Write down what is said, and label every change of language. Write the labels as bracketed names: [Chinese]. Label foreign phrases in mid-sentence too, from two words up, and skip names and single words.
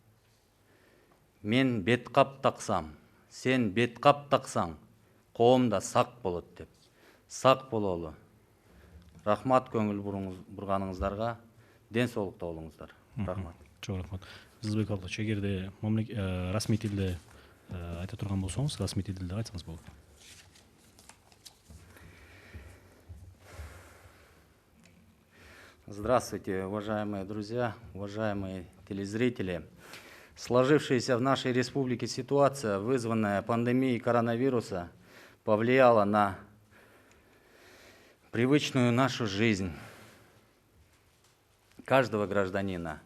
[Kyrgyz] Мен беткап таксам, сен беткап таксаң, коом да сак болот деп. Сак бололу. Рахмат көңүл бурганыңыздарга, ден соолукта болуңуздар. Рахмат. Чоң рахмат. Жылдызбек Абдуллович, эгерде расмий тилде айта турган болсоңуз, расмий тилде айтсаңыз болот. [Russian] Здравствуйте, уважаемые друзья, уважаемые телезрители. Сложившаяся в нашей республике ситуация, вызванная пандемией коронавируса, повлияла на привычную нашу жизнь каждого гражданина.